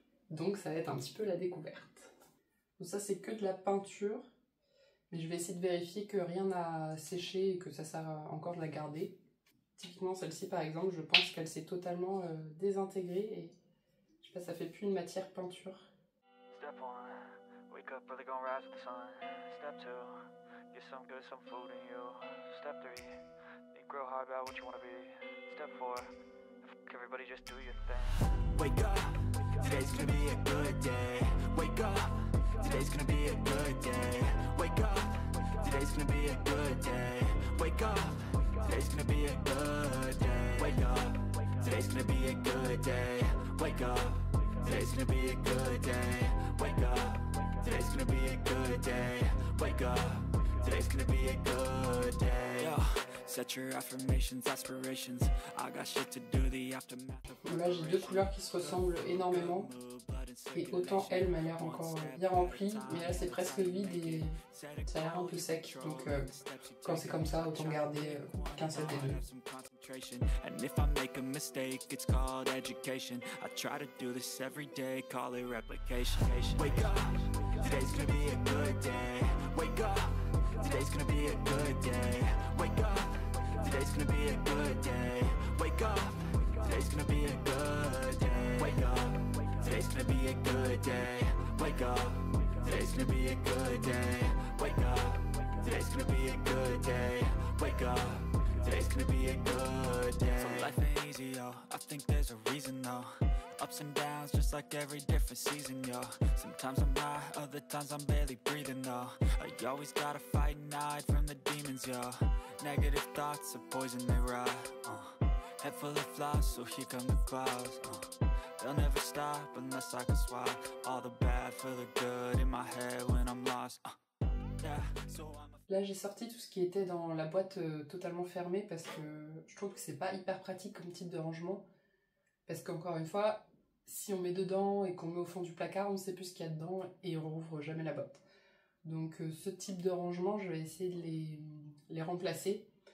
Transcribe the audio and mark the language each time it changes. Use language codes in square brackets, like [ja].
[fr] Donc ça va être un petit peu la découverte. Donc ça c'est que de la peinture. Mais je vais essayer de vérifier que rien n'a séché et que ça sert encore de la garder. Typiquement celle-ci par exemple, je pense qu'elle s'est totalement désintégrée et je sais pas, ça fait plus une matière peinture. [en] Wake up, brother, gonna rise with the sun. Step 2, get some good, some food in you. Step 3, think real hard about what you wanna be. Step 4, everybody just do your thing. Wake up, today's gonna be a good day. Wake up, today's gonna be a good day. Wake up, today's gonna be a good day. Wake up, today's gonna be a good day. Wake up, today's gonna be a good day. Wake up, today's gonna be a good day. Wake up, today's gonna be a good day. Wake up, today's gonna be a good day. Yo, set your affirmations, aspirations. I got shit to do, the aftermath of... [fr] Là j'ai deux couleurs qui se ressemblent énormément. Et autant elle m'a l'air encore bien remplie, mais là c'est presque vide et ça a l'air un peu sec. Donc quand c'est comme ça, autant garder qu'un seul des deux. [en] And if I make a mistake, it's called education. I try to do this every day, call it replication. Wake up, today's gonna be a good day. Wake up, today's gonna be a good day. Wake up, today's gonna be a good day. Wake up, today's gonna be a good day. Wake up, today's gonna be a good day. Wake up, today's gonna be a good day. Wake up, today's gonna be a good day. Wake up, today's gonna be a good day. So life ain't easy, yo. I think there's a reason, though. Ups and downs, just like every different season, yo. Sometimes I'm high, other times I'm barely breathing, though. You always gotta fight and hide from the demons, yo. Negative thoughts are poison, they rot. Head full of flies, so here come the clouds. They'll never stop unless I can swap all the bad for the good in my head when I'm lost. [fr] Là j'ai sorti tout ce qui était dans la boîte totalement fermée parce que je trouve que c'est pas hyper pratique comme type de rangement. Parce qu'encore une fois, si on met dedans et qu'on met au fond du placard, on ne sait plus ce qu'il y a dedans et on rouvre jamais la boîte. Donc ce type de rangement, je vais essayer de les remplacer.